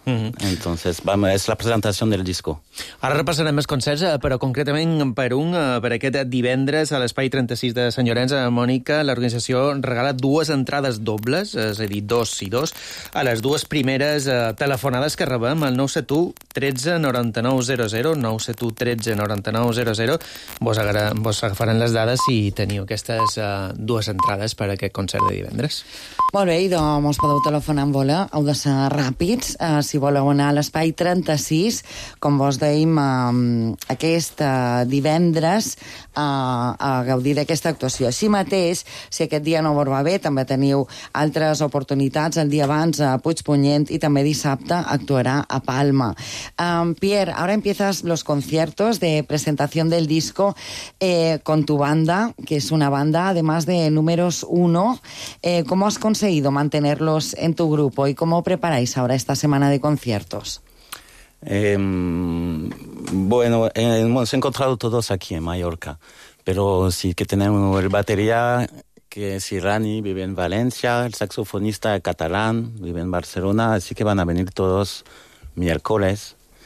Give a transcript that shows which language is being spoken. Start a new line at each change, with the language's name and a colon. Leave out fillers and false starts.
Spanish: Entonces, vamos, es la presentación del disco.
Catalan: Ara repassarem més concerts, però concretament per un, per aquest divendres a l'Espai 36 de Sant Llorenç, Mònica, l'organització regala dues entrades dobles, és a dir, dos i dos, a les dues primeres telefonades que rebem, el 971-13-9900, 971-13-9900, vos agafaran les dades i teniu aquestes dues entrades per a aquest concert de divendres. Molt bé, idò, mos podeu telefonar en vola, heu de ser ràpids, si voleu anar a l'Espai 36, com vos dèiem, aquest divendres a gaudir d'aquesta actuació. Així mateix, si aquest dia no vos va bé, també teniu altres oportunitats el dia abans a Puigpunyent, i també dissabte actuarà a Palma.
Spanish: Pierre, ahora empiezas los conciertos de presentación del disco con tu banda, que es una banda además de números uno. ¿Cómo has conseguido mantenerlos en tu grupo y cómo preparáis ahora esta semana de conciertos? Bueno, hemos encontrado todos aquí en Mallorca, pero sí que tenemos el batería, que es Irani, vive en Valencia, el saxofonista catalán vive en Barcelona, así que van a venir todos miércoles.